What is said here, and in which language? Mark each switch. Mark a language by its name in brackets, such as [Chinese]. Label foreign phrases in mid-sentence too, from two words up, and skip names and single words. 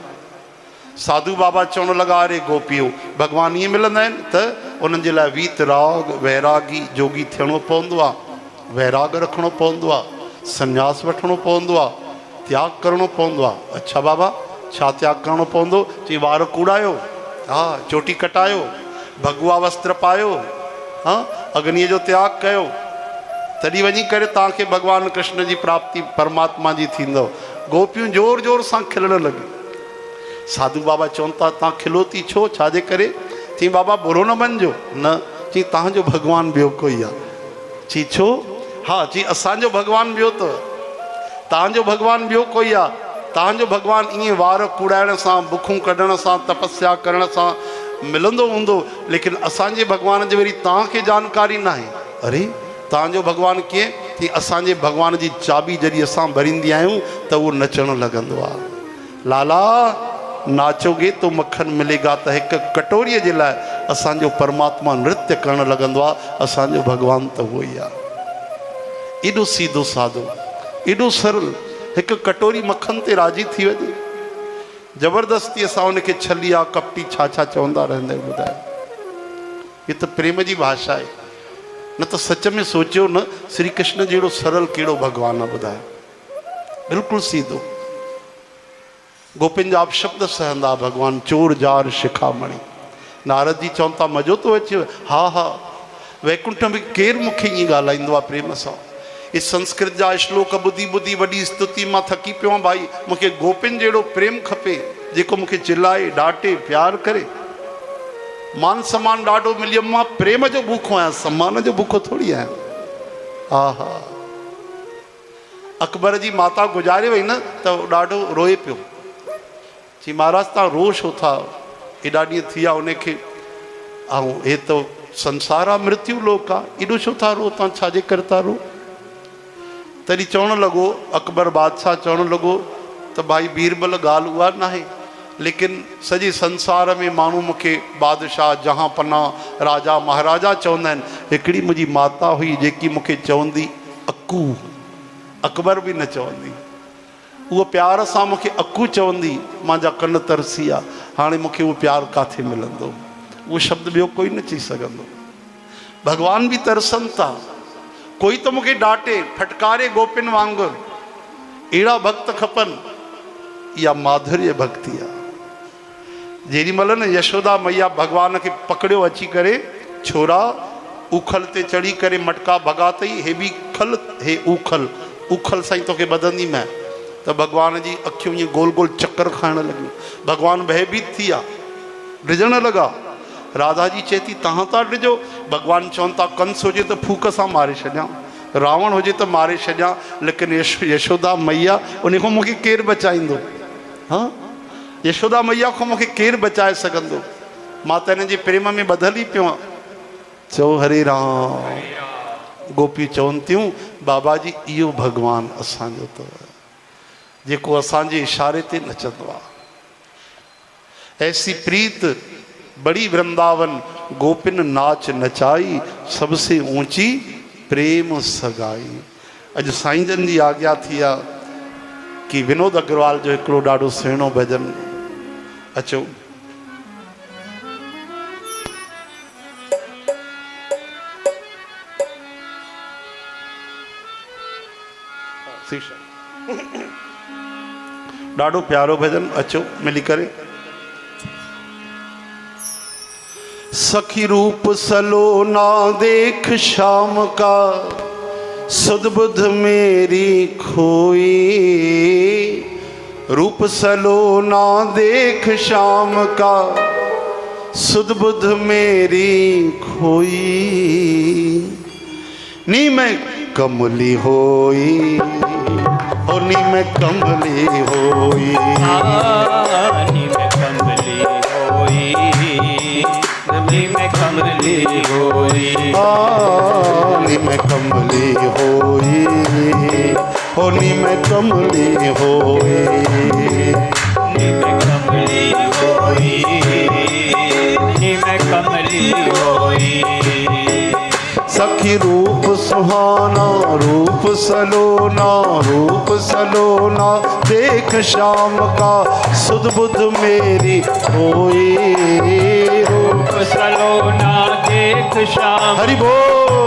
[Sindhi] साधू बाबा चवण लॻा अरे गोपियो भगवान ईअं मिलंदा आहिनि त उन्हनि जे लाइ वीतराग वैरागी जोगी थियणो पवंदो आहे, वैराग रखिणो पवंदो आहे, संन्यास वठिणो पवंदो आहे, त्याग करिणो पवंदो आहे। अच्छा बाबा छा त्याग करिणो पवंदो? चई वार कूड़ायो, हा चोटी कटायो, भगवा वस्त्र पायो, हाँ अग्नीअ जो त्याग कयो, तॾहिं वञी करे तव्हांखे भगवान कृष्ण जी प्राप्ति परमात्मा जी थींदव। गोपियूं जोर जोर सां खिलण लॻियूं। साधू बाबा चवनि था तव्हां खिलो थी छो, छाजे करे? चई बाबा बुरो न मञिजो। न, चई तव्हांजो भगवान ॿियो कोई आहे। चई छो? हा चई असांजो भगवान ॿियो अथव, तव्हांजो भगवान ॿियो कोई आहे। तव्हांजो भगवान ईअं वार कूड़ाइण सां, बुखूं कढण सां, तपस्या करण सां मिलंदो हूंदो, लेकिन असांजे भगवान जी वरी तव्हांखे जानकारी न आहे। अरे तव्हांजो भगवान कीअं? कि असांजे भगवान जी चाबी जॾहिं असां भरींदी आहियूं त उहो नचणु लॻंदो आहे। [Hindi] लाला नाचोगे तो मक्खन मिलेगा, [Sindhi] त हिकु कटोरीअ जे लाइ असांजो परमात्मा नृत्य करणु लॻंदो आहे। असांजो भगवान त उहो ई आहे। एॾो सीधो साधो, एॾो सरल, हिकु कटोरी मक्खन ते राज़ी थी वञे। ज़बरदस्ती असां उनखे छलिया कपटी छा छा चवंदा रहंदा आहियूं। ॿुधायो, हीअ त प्रेम जी भाषा आहे। न त सच में सोचियो न, श्री कृष्ण जहिड़ो सरल कहिड़ो भगवान आहे। ॿुधायो, बिल्कुलु सीधो। गोपिन जा अपशब्द सहंदा भगवान, चोर जार शिखामणी। नारद जी चवनि था मज़ो थो अचे? हा हा, वैकुंठ में केरु मूंखे ईअं ॻाल्हाईंदो आहे प्रेम सां। इहे संस्कृत जा श्लोक ॿुधी ॿुधी वॾी स्तुति मां थकी पियो आहियां। भाई मूंखे गोपिन जहिड़ो प्रेम खपे, जेको मूंखे चिल्लाए डांटे प्यार करे। मान सम्मान ॾाढो मिलियुमि, मां प्रेम जो बुखो आहियां, सम्मान जो बुखो थोरी आहियां। हा हा, अकबर जी माता गुज़ारे वई न त ॾाढो रोए पियो। चई महाराज तव्हां रो छो था, एॾा ॾींहं थी विया उनखे, ऐं हे त संसार आहे, मृत्यु लोक आहे, एॾो छो था रो, तव्हां छाजे करे था रो? तॾहिं चवणु लॻो, अकबर बादशाह चवणु लॻो त भाई बीरबल ॻाल्हि उहा न आहे, लेकिन सॼे संसार में माण्हू मूंखे बादशाह जहां पना राजा महाराजा चवंदा आहिनि। हिकिड़ी मुंहिंजी माता हुई जेकी मूंखे चवंदी अकू, अकबर बि न चवंदी, उहो प्यार सां मूंखे अकू चवंदी, मुंहिंजा कन तरसी विया। हाणे मूंखे उहो प्यारु किथे मिलंदो? उहो शब्द ॿियो कोई न चई सघंदो। भगवान बि तरसनि था, कोई त मूंखे डांटे फटकारे गोपिन वांगुरु। अहिड़ा भक्त खपनि। इहा माधुर्य भक्ति आहे। जेॾी महिल न यशोदा मैया भगवान खे पकड़ियो अची करे, छोरा उखल ते चढ़ी करे मटका भॻा अथई, हे बि खल, हे उखल, उखल साईं तोखे ॿधंदी मैं। त भगवान जी अखियूं ईअं गोल गोल चक्कर खाइण लॻियूं। भगवान भयभीत थी विया, डिॼण लॻा। राधा जी चए थी तव्हां था डिॼो। भगवान चवनि था कंस हुजे त फूक सां मारे छॾियां, रावण हुजे त मारे छॾियां, लेकिन यशोदा मैया उन खां मूंखे केरु बचाईंदो? हाँ, यशोदा मैया खां मूंखे केरु बचाए सघंदो? मां त हिन जे प्रेम में ॿधल ई पियो आहियां। चओ हरे राम। गोपी चवनि थियूं बाबा जी इहो भगवान असांजो अथव, जेको असांजे इशारे ते नचंदो आहे। [Hindi] ऐसी प्रीत बड़ी वृंदावन, गोपिन नाच नचाई, सबसे ऊंची प्रेम सगाई। [Sindhi] अॼु साईं जन जी आज्ञा थी आहे कि विनोद अग्रवाल जो हिकिड़ो ॾाढो सुहिणो भजन, अचो। ॾाढो प्यारो भजन, अचो मिली करे। [Hindi] सखी रूप सलोना देख शाम का, सुध बुध मेरी खोई। रूप सलोना देख शाम का, सुध बुध मेरी खोई। [Punjabi] ਨੀ ਮੈਂ ਕਮਲੀ ਹੋਈ, ਓ ਨੀ ਮੈਂ ਕਮਲੀ ਹੋਈ, ਨੀ ਮੈਂ ਕਮਲੀ ਹੋਈ, ਨੀ ਮੈਂ ਕਮਲੀ ਹੋਈ, ਨੀ ਮੈਂ ਕਮਲੀ ਹੋਈ, ਓ ਨੀ ਮੈਂ ਕਮਲੀ ਹੋਈ, ਨੀ ਮੈਂ ਕਮਲੀ ਹੋਈ, ਨੀ ਮੈਂ ਹੋਈ। [Hindi] सखी रूप सुहाना रूप सलोना रूप सलोना देख श्याम का सुध बुध मेरी होई। रूप सलोना देख श्याम हरि बोल।